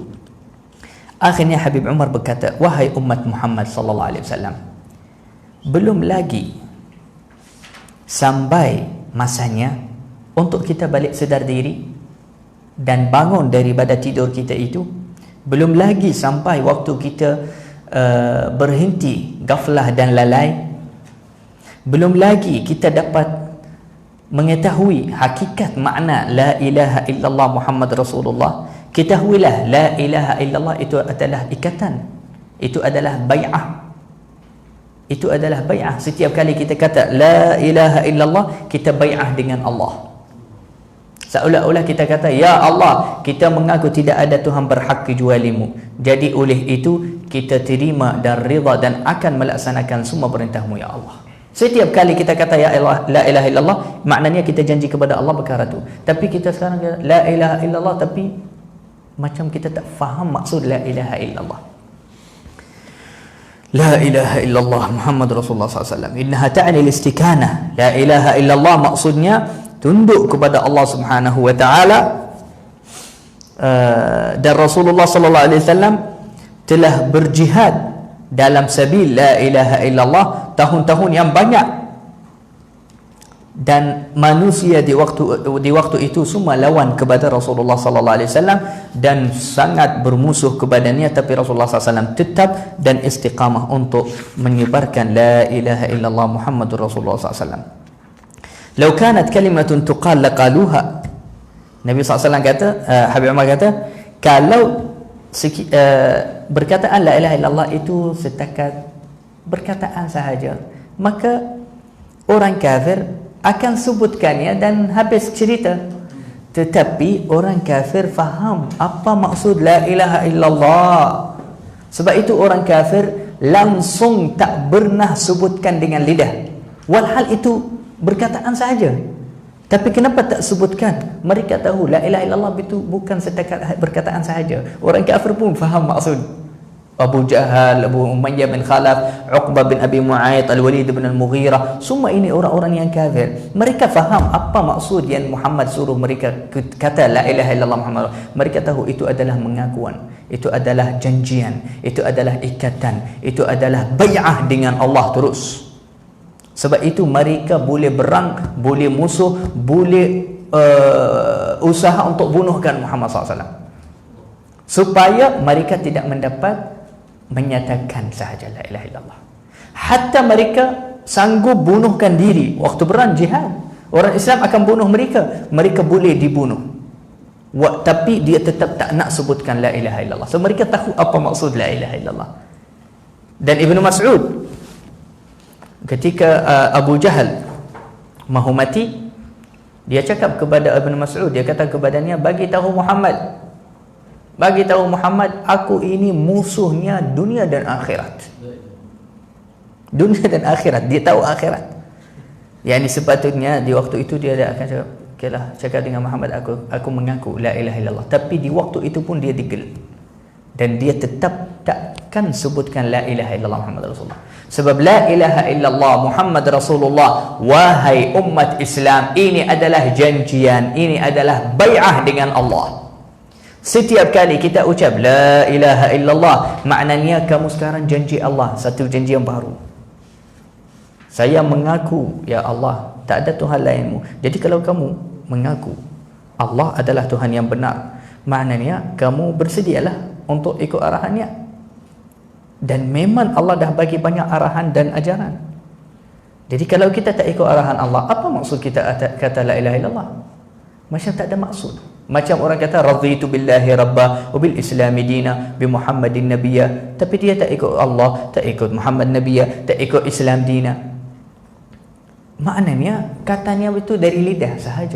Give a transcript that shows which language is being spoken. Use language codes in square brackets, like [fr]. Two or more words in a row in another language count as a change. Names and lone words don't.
[ms] Akhirnya Habib Umar berkata, wahai umat Muhammad [ar] صلى الله عليه وسلم, [ms] belum lagi sampai masanya untuk kita balik sedar diri dan bangun daripada tidur kita itu. Belum lagi sampai waktu kita berhenti gaflah dan lalai. Belum lagi kita dapat mengetahui hakikat makna [ar] لا إله إلا الله محمد رسول الله. [ms] Ketahuilah [ar] لا إله إلا الله [ms] itu adalah ikatan, itu adalah bai'ah. Itu adalah bai'ah. Setiap kali kita kata [ar] لا إله إلا الله, [ms] kita bai'ah dengan Allah. Seolah-olah kita kata, [ar] يا الله, [ms] kita mengaku tidak ada Tuhan berhak kecuali-Mu. Jadi oleh itu kita terima dan rida dan akan melaksanakan semua perintah-Mu [ar] يا الله. [ms] Setiap kali kita kata [ar] يا الله, لا إله إلا الله, [ms] maknanya kita janji kepada Allah perkara tu. Tapi kita sekarang kata [ar] لا إله إلا الله, [ms] tapi macam kita tak faham maksud [ar] لا إله إلا الله. لا إله إلا الله محمد رسول الله ﷺ إنها تعني الاستكانة. لا إله إلا الله [ms] maksudnya tunduk kepada Allah [ar] سبحانه وتعالى. [ms] Dan Rasulullah [ar] صلى الله عليه وسلم [ms] telah berjihad dalam [ar] سبيل لا إله إلا الله [ms] tahun-tahun yang banyak, dan manusia di waktu itu semua lawan kepada Rasulullah [ar] صلى الله عليه وسلم [ms] dan sangat bermusuh kepadanya, tapi Rasulullah SAW tetap dan istiqamah untuk menyebarkan [ar] لا إله إلا الله محمد رسول الله ﷺ. لو كانت كلمة تقال لقالها. [ms] Nabi SAW kata, Habib Umar kata, kalau berkataan [ar] لا إله إلا الله [ms] itu setakat berkataan sahaja, maka orang kafir akan sebutkannya dan habis cerita. Tetapi orang kafir faham apa maksud [ar] لا إله إلا الله. [ms] Sebab itu orang kafir langsung tak pernah sebutkan dengan lidah, walhal itu berkataan sahaja. Tapi kenapa tak sebutkan? Mereka tahu [ar] لا إله إلا الله [ms] itu bukan setakat berkataan sahaja. Orang kafir pun faham maksud. Abu Jahal, Abu Umayyah bin Khalaf, Uqbah bin Abi Mu'ayyid, Al-Walid bin Al-Mughirah, semua ini orang-orang yang kafir. Mereka faham apa maksud yang Muhammad suruh mereka kata [ar] لا إله إلا الله محمد. [ms] Mereka tahu itu adalah mengakuan. Itu adalah janjian, itu adalah ikatan, itu adalah bai'ah dengan Allah terus. Sebab itu mereka boleh berang, boleh musuh, boleh usaha untuk bunuhkan Muhammad SAW, supaya mereka tidak mendapat menyatakan sahaja [ar] لا إله إلا الله. [ms] Hatta mereka sanggup bunuhkan diri waktu berang jihad. Orang Islam akan bunuh mereka, mereka boleh dibunuh, tapi dia tetap tak nak sebutkan [ar] لا إله إلا الله. [ms] So mereka tahu apa maksud [ar] لا إله إلا الله. [ms] Dan Ibnu Mas'ud ketika Abu Jahal mahu mati, dia cakap kepada Ibnu Mas'ud, dia kata kepadanya, bagi tahu Muhammad, aku ini musuhnya dunia dan akhirat. Dunia dan akhirat, dia tahu akhirat. Yani sepatutnya di waktu itu dia akan cakap, okeylah, cakap dengan Muhammad, aku mengaku [ar] لا إله إلا الله. [ms] Tapi di waktu itu pun dia digel, dan dia tetap takkan sebutkan [ar] لا إله إلا الله محمد رسول الله. [ms] Sebab [ar] لا إله إلا الله محمد رسول الله, [ms] wahai umat Islam, ini adalah janjian, ini adalah bai'ah dengan Allah. Setiap kali kita ucap [ar] لا إله إلا الله, [ms] maknanya kamu sekarang janji Allah, satu janji yang baru. Saya mengaku, ya Allah, tak ada Tuhan lainmu. Jadi kalau kamu mengaku Allah adalah Tuhan yang benar, maknanya kamu bersedialah untuk ikut arahannya. Dan memang Allah dah bagi banyak arahan dan ajaran. Jadi kalau kita tak ikut arahan Allah, apa maksud kita kata [ar] لا إله إلا الله? [ms] Macam tak ada maksud. Macam orang kata [ar] رضيت بالله ربا وبالإسلام دينا بمحمد نبيا, [ms] tapi dia tak ikut Allah, tak ikut [ar] محمد نبيا, [ms] tak ikut [ar] إسلام دينا. [ms] Maknanya katanya itu dari lidah sahaja.